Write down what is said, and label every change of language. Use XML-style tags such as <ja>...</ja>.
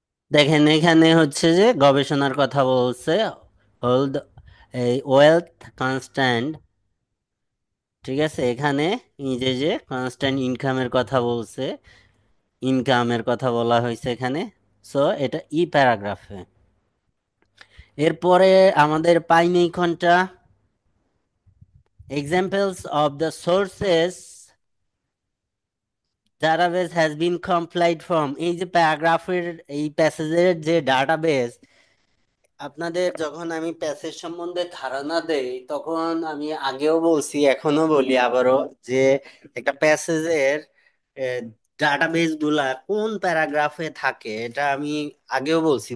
<bn>দেখেন এখানে হচ্ছে যে গবেষণার কথা বলছে, হোল্ড এই ওয়েলথ কনস্ট্যান্ট, ঠিক আছে। এখানে এই যে যে কনস্ট্যান্ট ইনকামের কথা বলছে, ইনকামের কথা বলা হয়েছে এখানে। সো এটা ই প্যারাগ্রাফে। এরপরে আমাদের পাইনি কোনটা,</bn> <en>examples of the sources database has been complied from।</en> <bn>এই যে প্যারাগ্রাফের এই প্যাসেজের যে ডাটাবেস, আপনাদের যখন আমি প্যাসেজ সম্বন্ধে ধারণা দেই তখন আমি আগেও বলছি এখনো বলি আবারও, যে একটা প্যাসেজের ডাটাবেস গুলা কোন প্যারাগ্রাফে থাকে এটা আমি আগেও বলছি।</bn>